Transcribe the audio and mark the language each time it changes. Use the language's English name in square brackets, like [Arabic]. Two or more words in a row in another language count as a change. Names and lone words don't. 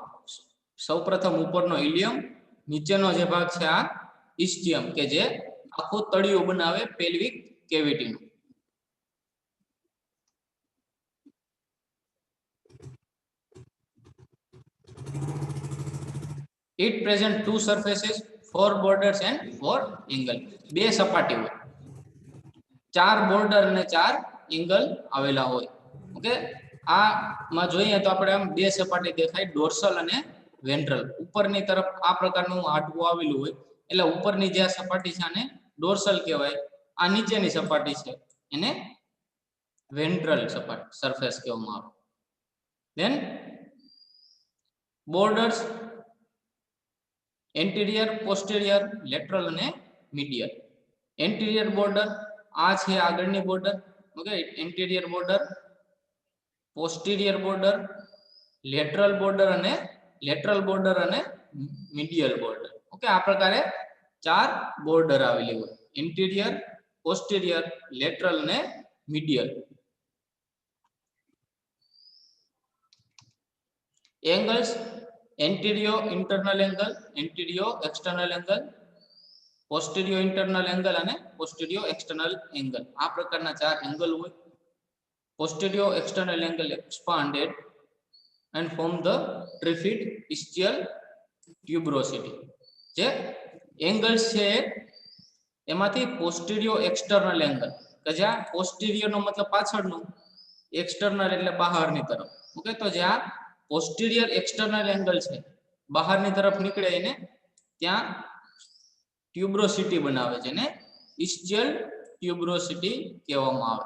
[Gujarati] સૌપ્રથમ ઉપરનો ઇલિયમ, નીચેનો જે ભાગ છે આ ઇસ્ચિયમ કે જે આખું તળિયું બનાવે [English] pelvic cavityનું. It present two surfaces, four borders and four angle. [Gujarati] બે સપાટી હોય, ચાર બોર્ડર અને ચાર એંગલ આવેલા હોય. ઓકે આ માં જોઈએ તો આપણે આમ બે સપાટી દેખાય ડોર્સલ અને વેન્ટ્રલ. ઉપરની તરફ આ પ્રકારનું હાડકું આવેલું હોય એટલે ઉપરની જે સપાટી છે આને ડોર્સલ કહેવાય. આ નીચેની સપાટી છે એને વેન્ટ્રલ સપાટી સરફેસ કહેવામાં આવે. [English] Then borders anterior, posterior, lateral અને medial. anterior border [Gujarati] આ છે આગળની બોર્ડર. [English] okay anterior border, posterior border, lateral border અને medial border. [Gujarati] ઓકે આ પ્રકારે ચાર બોર્ડર આવેલી હોય [English] anterior, posterior, lateral અને medial. એંગલ્સ anterior internal angle, anterior external angle, posterior internal angle અને posterior external angle. [Gujarati] આ પ્રકારના ચાર એંગલ હોય. [English] posterior external angle expanded and form the trifid ischial tuberosity. [Gujarati] જે એંગલ્સ છે એમાંથી [English] posterior external angle [Gujarati] કે જ્યાં posterior નો મતલબ પાછળનું, external એટલે બહારની તરફ. ઓકે તો જ્યાં [English] posterior external angle [Gujarati] છે બહારની તરફ નીકળે એને ત્યાં ટ્યુબ્રોસિટી બનાવે છે ને [English] ischial tuberosity [Gujarati] કહેવામાં આવે.